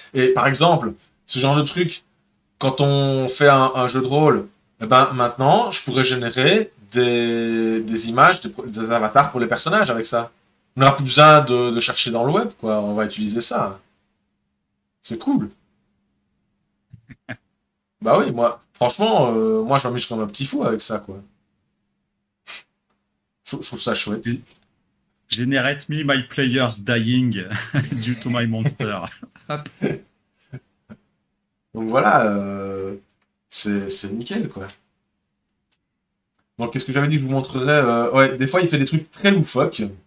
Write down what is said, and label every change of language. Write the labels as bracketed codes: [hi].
[fr] Et par exemple, ce genre de truc, quand on fait un jeu de rôle, eh ben, maintenant, je pourrais générer des images, des avatars pour les personnages avec ça. On n'aura plus besoin de chercher dans le web, quoi. On va utiliser ça. C'est cool. Bah oui, moi, franchement, moi, je m'amuse comme un petit fou avec ça, quoi. Je trouve ça chouette. [en] Generate me my players dying due to my monster. [fr] Hop. Donc voilà, c'est nickel, quoi. Donc, qu'est-ce que j'avais dit que je vous montrerais ouais, des fois, il fait des trucs très loufoques.